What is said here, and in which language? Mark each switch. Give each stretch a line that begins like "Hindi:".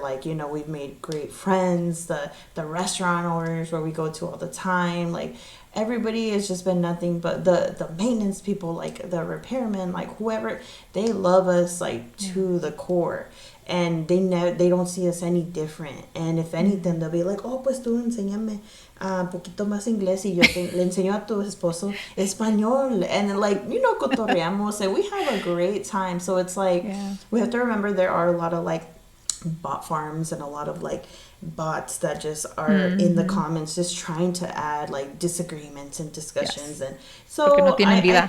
English: Like, we've made great friends. The restaurant owners where we go to all the time. Like, everybody has just been nothing but the maintenance people, like, the repairmen, like, whoever. They love us, like, to the core. and they don't see us any different. And if anything, they'll be like, oh,
Spanish: pues tú enséñame un poquito más inglés y yo le enseño a tu esposo español.
English: And then, like, cotorreamos, and we have a great time. So it's like, Yeah. we have to remember there are a lot of, like, bot farms and a lot of, like, bots that just are in the comments just trying to add, like, disagreements and discussions. Yes. And
Spanish: Porque no
English: so
Spanish: tienen
English: I
Spanish: vida.